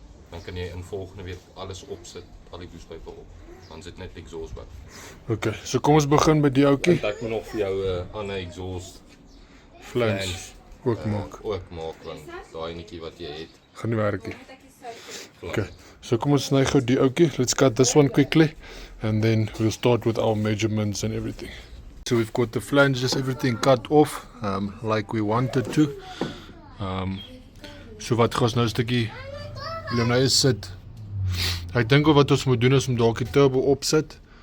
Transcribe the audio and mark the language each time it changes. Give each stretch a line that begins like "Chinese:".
Afrikaans: Dan kan jy in volgende week alles opsit, al die boostpype op. Dan sit net exhaust by. Okay, so kom ons begin by die ouetjie. Ek moet nog vir jou 'n ander exhaust Flange ook maak. want daai netjie wat jy het. Gaan nie werk nie. Okay, so kom ons sny gou die ouetjie.
English: Let's cut this one quickly, and then we'll start with our measurements and everything. So we've got the flanges, everything cut off, like we wanted to.
Afrikaans: So wat gaan ons nou 'n stukkie Willem nou is sit. Ek dink wat ons moet doen is om dalk die turbo opsit,